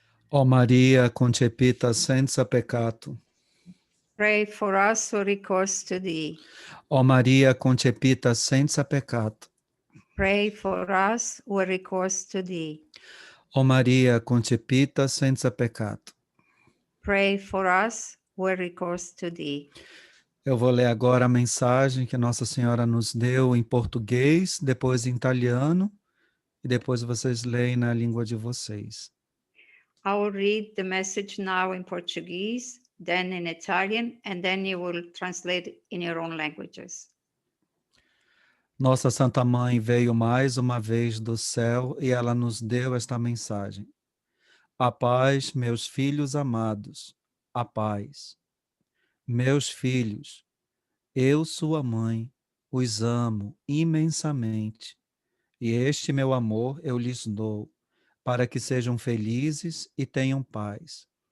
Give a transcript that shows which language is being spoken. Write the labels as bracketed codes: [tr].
[it] Ó Maria, concepita senza peccato. [en] Pray for us who recourse to thee. [it] Ó Maria, concepita senza peccato. [en] Pray for us who recourse to thee. [it] Ó Maria, concepita senza peccato. [en] Pray for us who recourse to thee. [pt] Eu vou ler agora a mensagem que Nossa Senhora nos deu em português, depois em italiano, e depois vocês leem na língua de vocês. [en] I will read the message now in Portuguese, then in Italian, and then you will translate in your own languages. [pt] Nossa Santa Mãe veio mais uma vez do céu e ela nos deu esta mensagem. A paz, meus filhos amados, a paz. Meus filhos, eu, sua mãe, os amo imensamente, e este meu amor eu lhes dou, para que sejam felizes e tenham paz.